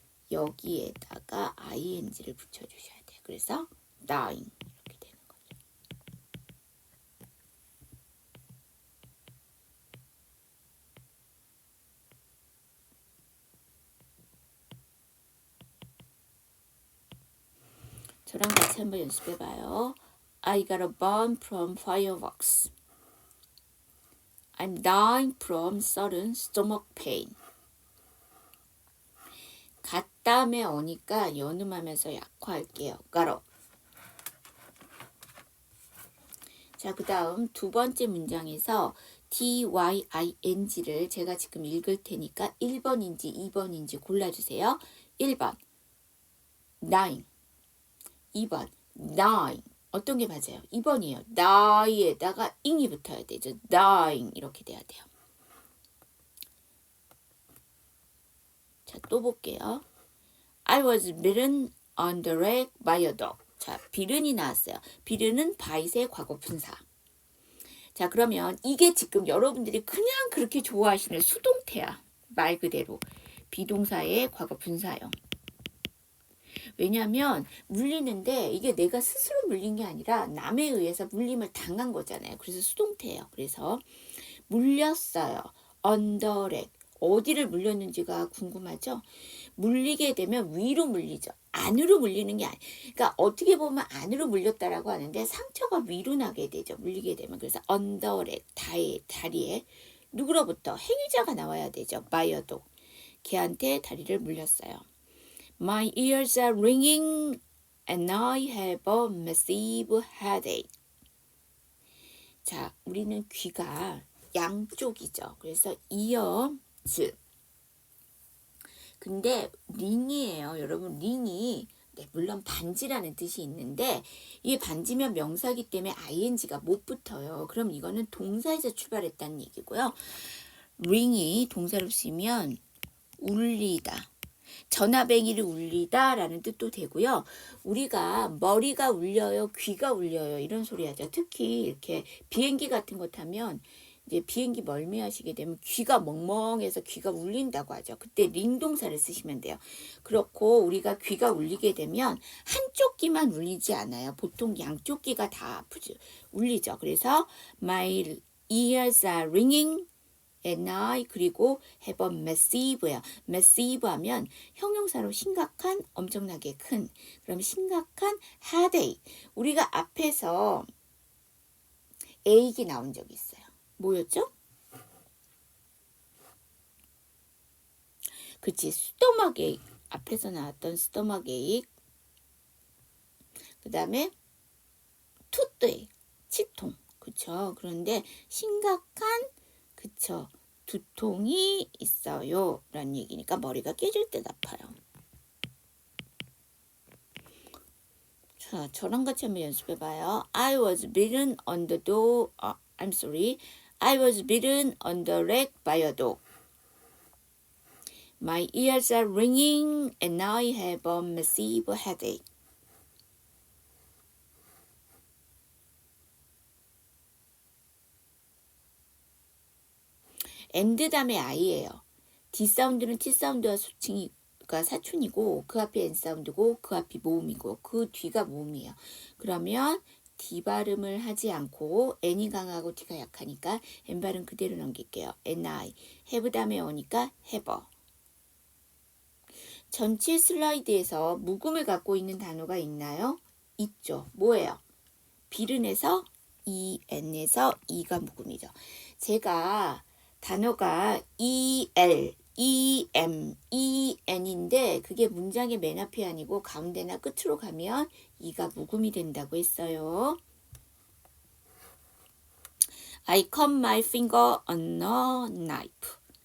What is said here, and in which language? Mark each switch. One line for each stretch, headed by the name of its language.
Korean: 여기에다가 ING를 붙여주셔야 돼요. 그래서 dying 이렇게 되는 거죠. 저랑 같이 한번 연습해봐요.
English: I got a burn from fireworks. I'm dying from sudden stomach pain.
Korean: 갓 다음에 오니까 연음하면서 약화할게요. 가로. 자, 그 다음 두 번째 문장에서 dying를 제가 지금 읽을 테니까 1번인지 2번인지 골라주세요. 1번 dying 2번 dying 어떤 게 맞아요? 2번이에요. die에다가 ing이 붙어야 되죠. dying 이렇게 돼야 돼요. 자, 또 볼게요.
English: I was bitten on the leg by a dog.
Korean: 자, 비른이 나왔어요. 비른은 바이스의 과거 분사. 자, 그러면 이게 지금 여러분들이 그냥 그렇게 좋아하시는 수동태야. 말 그대로. 비동사의 과거 분사형. 왜냐하면 물리는데 이게 내가 스스로 물린 게 아니라 남에 의해서 물림을 당한 거잖아요. 그래서 수동태예요. 그래서 물렸어요.
English: on the leg.
Korean: 어디를 물렸는지가 궁금하죠? 물리게 되면 위로 물리죠. 안으로 물리는 게 아니에요. 그러니까 어떻게 보면 안으로 물렸다라고 하는데 상처가 위로 나게 되죠. 물리게 되면. 그래서 언더렉, 다리에 누구로부터 행위자가 나와야 되죠. 바이어도. 걔한테 다리를 물렸어요.
English: My ears are ringing and I have a massive headache.
Korean: 자, 우리는 귀가 양쪽이죠. 그래서 ears. 근데 링이에요. 여러분 링이 물론 반지라는 뜻이 있는데 이 반지면 명사기 때문에 ing가 못 붙어요. 그럼 이거는 동사에서 출발했다는 얘기고요. ring이 동사로 쓰면 울리다. 전화뱅이를 울리다 라는 뜻도 되고요. 우리가 머리가 울려요, 귀가 울려요 이런 소리 하죠. 특히 이렇게 비행기 같은 거 타면 이제 비행기 멀미하시게 되면 귀가 멍멍해서 귀가 울린다고 하죠. 그때 링동사를 쓰시면 돼요. 그렇고 우리가 귀가 울리게 되면 한쪽 귀만 울리지 않아요. 보통 양쪽 귀가 다 아프죠. 울리죠. 그래서
English: my ears are ringing at night.
Korean: 그리고
English: have a massive
Korean: 예요. massive 하면 형용사로 심각한, 엄청나게 큰. 그럼 심각한 headache. 우리가 앞에서 ache이 나온 적이 있어요. 뭐였죠? 그치, 스토막 에이크. 앞에서 나왔던 스토막 에이크. 그 다음에 투트 에이크. 치통. 그쵸? 그런데 심각한, 그쵸, 두통이 있어요 라는 얘기니까 머리가 깨질 때 아파요. 자, 저랑 같이 한번 연습해봐요.
English: I was beaten on the door. I'm sorry. I was beaten on the leg by a dog. My ears are ringing and I have a massive headache.
Korean: and 다음에 I예요. D 사운드는 T 사운드와 수칭이가 사촌이고 그 앞에 N 사운드고 그 앞이 모음이고 그 뒤가 모음이에요. 그러면 D 발음을 하지 않고 N이 강하고 T가 약하니까 N 발음 그대로 넘길게요. NI. have 다음에 오니까 have. 전체 슬라이드에서 묵음을 갖고 있는 단어가 있나요? 있죠. 뭐예요? 비른에서 EN에서 E가 묵음이죠. 제가 단어가 EL, EM, EN인데 그게 문장의 맨 앞이 아니고 가운데나 끝으로 가면 E가 묵음이 된다고 했어요.
English: I cut my finger on a knife.